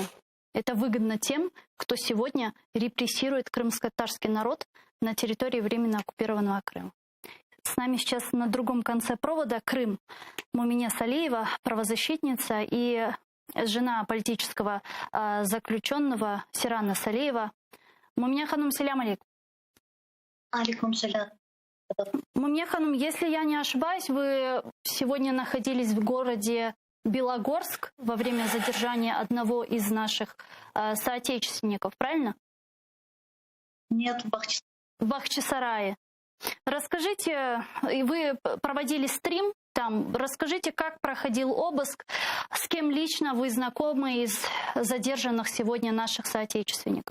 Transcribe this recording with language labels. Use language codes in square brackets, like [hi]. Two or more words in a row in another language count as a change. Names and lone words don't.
[ru] Это выгодно тем, кто сегодня репрессирует крымско-татарский народ на территории временно оккупированного Крыма. С нами сейчас на другом конце провода Крым. Мумине Салиева, правозащитница, и жена политического заключенного Сирана Салиева. Мумине ханум, [ar] سلام عليكم. عليكم سلام. [ru] Мумине ханум, если я не ошибаюсь, вы сегодня находились в городе Белогорск во время задержания одного из наших соотечественников, правильно? Нет, в Бахчисарае. Расскажите, вы проводили стрим там, расскажите, как проходил обыск, с кем лично вы знакомы из задержанных сегодня наших соотечественников?